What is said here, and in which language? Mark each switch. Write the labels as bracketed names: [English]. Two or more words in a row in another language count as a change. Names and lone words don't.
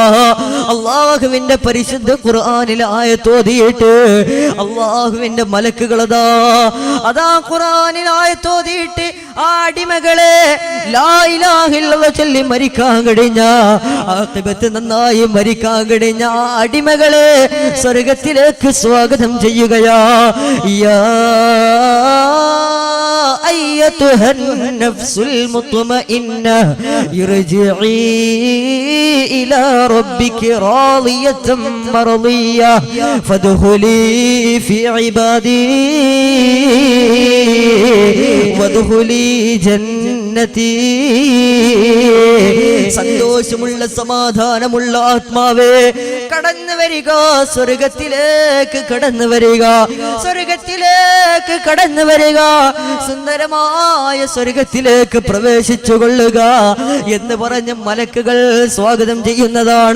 [Malayalam] അല്ലാഹുവിന്റെ പരിശുദ്ധ ഖുർആനിൽ ആയത്ത് ഓതിയിട്ട് അല്ലാഹുവിന്റെ മലക്കുകൾ അതാ ഖുർആനിൽ ആയത്ത് ഓതിയിട്ട് ആ അടിമകളെ [Arabic] لا إله إلا الله [Malayalam] ചൊല്ലി മരിക്കാൻ കഴിഞ്ഞ, ആഖിബത്ത് നന്നായി മരിക്കാൻ കഴിഞ്ഞ ആ അടിമകളെ സ്വർഗ്ഗത്തിലേക്ക് സ്വാഗതം ചെയ്യുകയാ. [Arabic] യാ أيتها النفس المطمئنة ارجعي إلى ربك راضية مرضية فادخلي في عبادي وادخلي جنتي. [Malayalam] സന്തോഷമുള്ള സമാധാനമുള്ള ആത്മാവേ, കടന്നു വരിക, സ്വർഗത്തിലേക്ക് കടന്നു വരിക, സ്വർഗത്തിലേക്ക് കടന്നു വരിക, സുന്ദരമായ സ്വർഗത്തിലേക്ക് പ്രവേശിച്ചു കൊള്ളുക എന്ന് പറഞ്ഞ് മലക്കുകൾ സ്വാഗതം ചെയ്യുന്നതാണ്.